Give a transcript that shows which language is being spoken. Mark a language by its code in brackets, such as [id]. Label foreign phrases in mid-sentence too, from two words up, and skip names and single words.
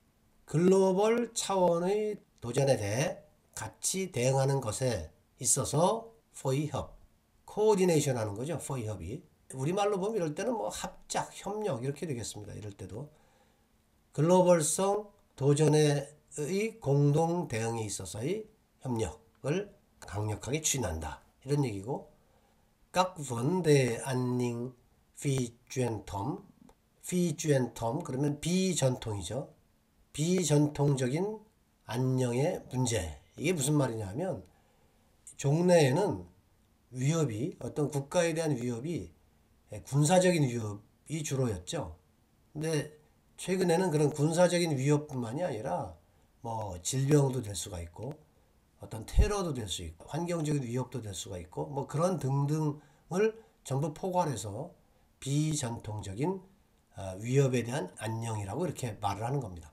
[ko] 글로벌 차원의 도전에 대해 같이 대응하는 것에 있어서 포이협, 코오디네이션 하는 거죠. 포이협이. 우리말로 보면 이럴 때는 뭐 합작, 협력 이렇게 되겠습니다. 이럴 때도. 글로벌성 도전의 공동 대응에 있어서의 협력을 강력하게 추진한다. 이런 얘기고 [vi] các vấn đề an ninh phi truyền thống, phi truyền thống [ko] 그러면 비전통이죠. 비전통적인 안녕의 문제. 이게 무슨 말이냐면 종래에는 위협이 어떤 국가에 대한 위협이 군사적인 위협이 주로였죠. 근데 최근에는 그런 군사적인 위협뿐만이 아니라 뭐 질병도 될 수가 있고 어떤 테러도 될 수 있고 환경적인 위협도 될 수가 있고 뭐 그런 등등을 전부 포괄해서 비전통적인 위협에 대한 안녕이라고 이렇게 말을 하는 겁니다.